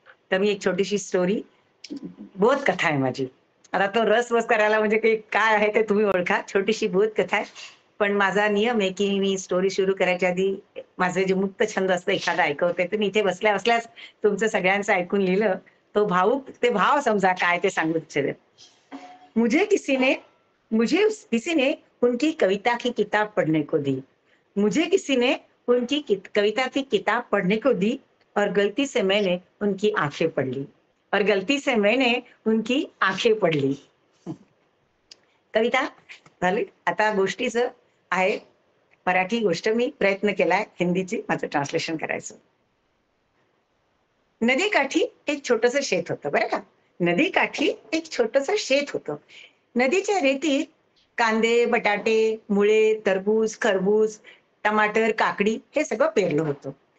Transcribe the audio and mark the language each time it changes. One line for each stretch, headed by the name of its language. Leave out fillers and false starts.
Marathi: तर मी एक छोटीशी स्टोरी, बोध कथा आहे माझी. आता तो रस करायला म्हणजे काय आहे ते तुम्ही ओळखा. छोटीशी बोध कथा आहे, पण माझा नियम आहे की मी स्टोरी सुरू करायच्या आधी माझं जे मुक्त छंद असतं एखादा ऐकवते, तर मी इथे बसल्या बसल्याच तुमचं सगळ्यांचं ऐकून लिहिलं. तो ते भाव समजा काय ते सांगू इच्छिते.
Hindi: मुझे किसी ने उनकी कविता की किताब पढ़ने को दी. मुझे किसी ने उनकी कविता की किताब पढ़ने को दी और गलती से मैंने उनकी आंखें पढ़ ली. और गलती से मैंने उनकी आंखें पढ़ ली.
Marathi: कविता झाली. आता गोष्टीचं आहे मराठी गोष्ट, मी प्रयत्न केलाय हिंदीची माझं ट्रान्सलेशन करायचं. नदीकाठी एक छोटंसं शेत होतं बरं का. नदीकाठी एक छोटंसं शेत होतं. नदीच्या रेतीत कांदे, बटाटे, मुळे, तरबूज, खरबूज, टमाटर, काकडी हे सगळं पेरलं होतं.